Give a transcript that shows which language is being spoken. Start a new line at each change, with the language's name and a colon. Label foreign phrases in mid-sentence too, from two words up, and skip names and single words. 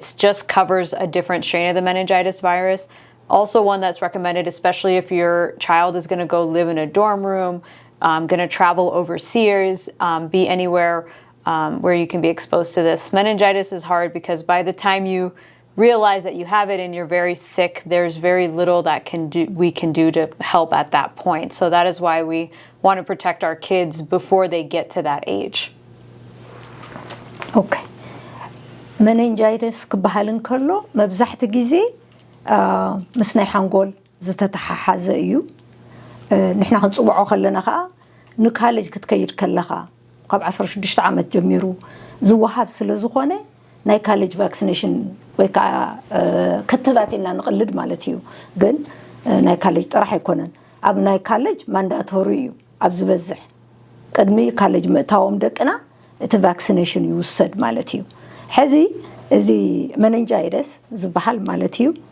English: just covers a different strain of the meningitis virus also one that's recommended especially if your child is going to go live in a dorm room going to travel overseas be anywhere where you can be exposed to this meningitis is hard because by the time you realize that you have it and you're very sick there's very little that we can do to help at that point so that is why we want to protect our kids before they get to that age okay meningitis
Tigrinya: ክበሃል እንከሎ መብዛሕቲ ግዜ ምስ ናይ ሓንጎል ዝተተሓሓዘ እዩ ንሕና ክንጽውዖ ከለና ከዓ ንካሌጅ ክትከይድ ከለኻ ካብ 16 ዓመት ጀሚሩ ዝወሃብ ስለ ዝኾነ ናይ
English: college vaccination
Tigrinya: ወይ ከዓ ክትባት ኢልና ንቕልድ ማለት እዩ ግን ናይ ካሌጅ ጥራሕ ኣይኮነን ኣብ ናይ
English: college mandatory
Tigrinya: እዩ ኣብ ዝበዝሕ ቅድሚ ካሌጅ ምእታዎም ደቅና እቲ ቫክሲኔሽን ይውሰድ ማለት እዩ ሕዚ እዚ meningitis ዝበሃል ማለት እዩ